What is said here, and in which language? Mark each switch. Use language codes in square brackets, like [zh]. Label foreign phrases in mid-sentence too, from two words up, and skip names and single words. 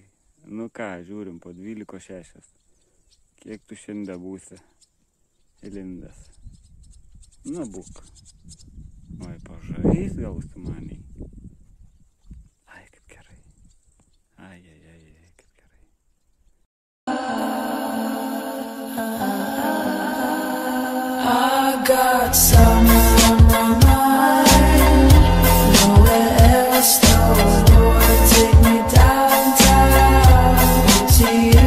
[lt] Nu ką, žiūrim po 12:06. Kiek tu šiandien būsi įlindęs? Nu, būk. Oi, pažais gal su maniai. Ai, kaip gerai. Ai, kaip gerai. [en] I got summer on my mind. Nowhere else, no Lord, take me downtown to you.